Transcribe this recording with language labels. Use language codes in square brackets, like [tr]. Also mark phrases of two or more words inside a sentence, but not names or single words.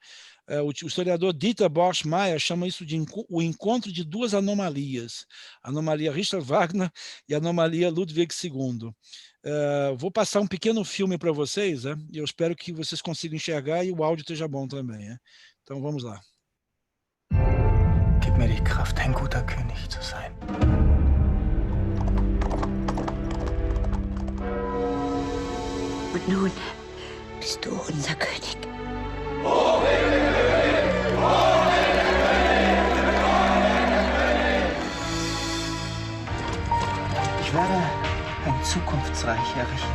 [pt] O historiador Dieter Borsch-Meyer chama isso de o encontro de duas anomalias. A anomalia Richard Wagner e a anomalia Ludwig II. Vou passar um pequeno filme para vocês, né? E eu espero que vocês consigam enxergar e o áudio esteja bom também. Né? Então, vamos lá. [de] Gib mir die Kraft, ein guter König zu sein. Und nun bist du unser König. Ich werde ein Zukunftsreich errichten.